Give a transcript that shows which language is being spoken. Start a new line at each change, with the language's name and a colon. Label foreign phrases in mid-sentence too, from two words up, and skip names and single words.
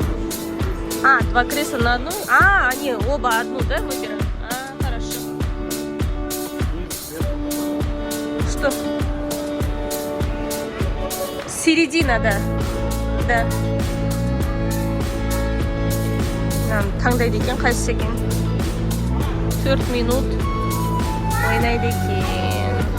Russian: А, два кресла на одну? А, они оба одну, да, выбирают? А, хорошо. Что? Середина, да. Да.
Kazakh: Таңдайды екен, қайсысы екен? 4 минут ойнайды екен.